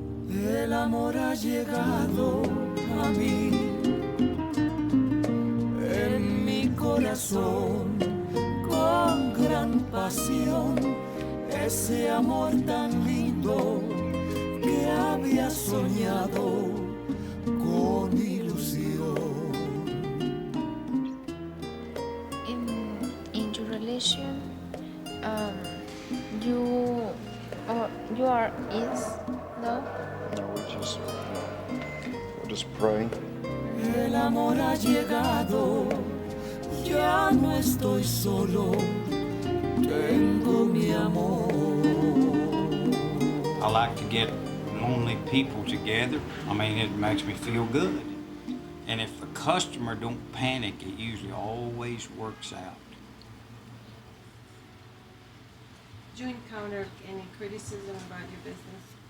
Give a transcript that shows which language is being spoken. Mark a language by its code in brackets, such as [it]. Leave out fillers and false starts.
[es] El amor ha llegado a mí, en mi corazón, con gran pasión, ese amor tan lindo que había soñado con ilusión. [en] In your relation, you are is no. No, we're just praying. [es] El amor ha llegado, ya no estoy solo, tengo mi amor. [en] I like to get lonely people together. I mean, it makes me feel good. And if the customer don't panic, it usually always works out. Did you encounter any criticism about your business?